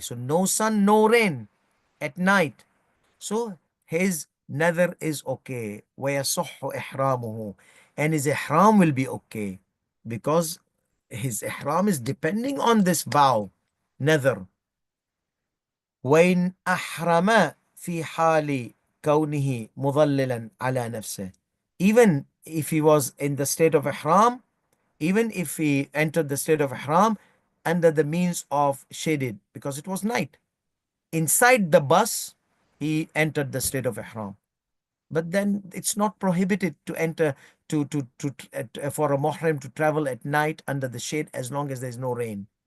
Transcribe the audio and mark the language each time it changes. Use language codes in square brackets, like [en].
[en] So no sun, no rain at night. So his nether is okay. [ar] ويصح إحرامه, [en] and his ihram will be okay, because his ihram is depending on this vow, nether. [ar] وإن أحرم في حال كونه مظللا على نفسه. [en] Even if he was in the state of ihram, even if he entered the state of ihram under the means of shaded, because it was night, inside the bus he entered the state of ihram. But then it's not prohibited to enter for a muhrim to travel at night under the shade, as long as there's no rain.